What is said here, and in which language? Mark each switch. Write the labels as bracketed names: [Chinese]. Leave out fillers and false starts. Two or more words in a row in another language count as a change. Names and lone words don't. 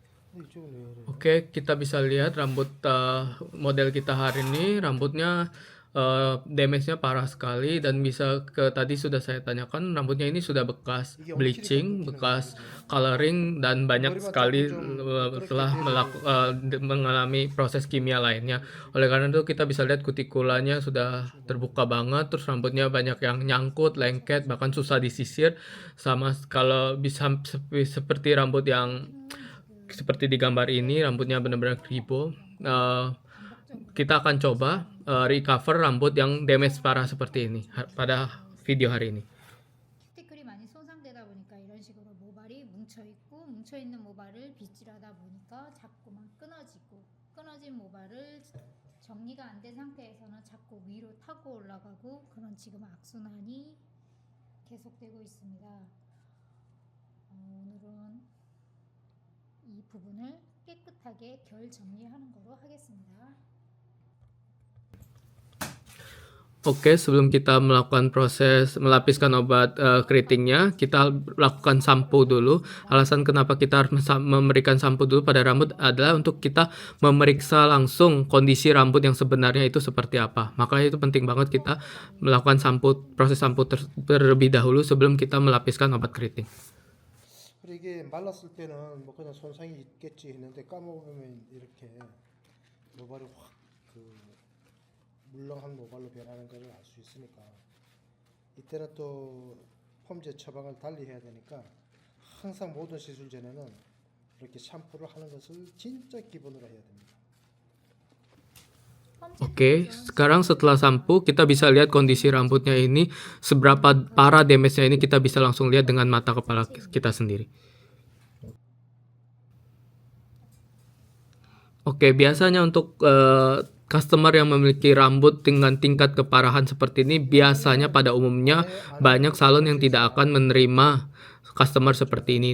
[Korean] 이쪽은 왜 그래요? [Indonesian] Oke, kita bisa lihat rambut model kita hari ini rambutnya damage-nya parah sekali dan bisa ke tadi sudah saya tanyakan rambutnya ini sudah bekas [Korean] 이게 엉키니까 [Indonesian] bleaching, [Korean] 끊기는 거예요, [Indonesian] bekas [Korean] 그죠? [Indonesian] coloring dan [Korean] 이 [Indonesian] banyak [Korean] 머리만 조금 [Indonesian] sekali [Korean] 좀 미끄럽게 [Indonesian] telah [Korean] 돼도 [Indonesian] mengalami proses kimia lainnya. Oleh karena itu kita bisa lihat kutikulanya sudah [Korean] 대충 봐도 [Indonesian] terbuka banget, terus rambutnya banyak yang nyangkut, lengket, bahkan susah disisir sama kalau bisa seperti rambut yang [Korean] 저는 지금 [Indonesian] seperti di gambar ini rambutnya benar-benar [Korean] 수술하고 [Indonesian] kribo. [Korean] 이런 거를 반복적으로 [Indonesian] Kita akan coba [Korean] 하시는데 [Indonesian] recover rambut yang damage parah [Korean] 손상이 [Indonesian] seperti ini [Korean] 지금 [Indonesian] pada [Korean] 되어 [Indonesian] video [Korean] 있습니다. [Indonesian] hari ini. [Korean] 큐티클이 많이 손상되다 보니까 이런 식으로 모발이 뭉쳐 있고 뭉쳐 있는 모발을 빗질하다 보니까 자꾸만 끊어지고 끊어진 모발을 정리가 안 된 상태에서는 자꾸 위로 타고 올라가고 그런 지금 악순환이 계속되고 있습니다. 오늘은 이 부분을 깨끗하게 결 정리하는 거로 하겠습니다. [Indonesian] Oke, sebelum kita melakukan proses melapiskan obat keritingnya, kita lakukan sampo dulu. Alasan kenapa kita harus memberikan sampo dulu pada rambut adalah untuk kita memeriksa langsung kondisi rambut yang sebenarnya itu seperti apa. Makanya itu penting banget kita melakukan sampo, proses sampo terlebih dahulu sebelum kita melapiskan obat keriting. [Korean] 그리고 이게 말랐을 때는 뭐 그냥 손상이 있겠지 했는데 까먹으면 이렇게 모발이 확그 물렁한 모발로 변하는 것을 알 수 있으니까 이때는 또 펌제 처방을 달리 해야 되니까 항상 모든 시술 전에는 이렇게 샴푸를 하는 것을 진짜 기본으로 해야 됩니다. [Indonesian] Oke, sekarang setelah sampo kita bisa lihat kondisi rambutnya ini seberapa parah damage-nya ini kita bisa langsung lihat dengan mata kepala kita sendiri. Oke, biasanya untuk customer yang memiliki rambut dengan tingkat keparahan seperti ini biasanya pada umumnya banyak salon yang tidak akan menerima customer seperti ini.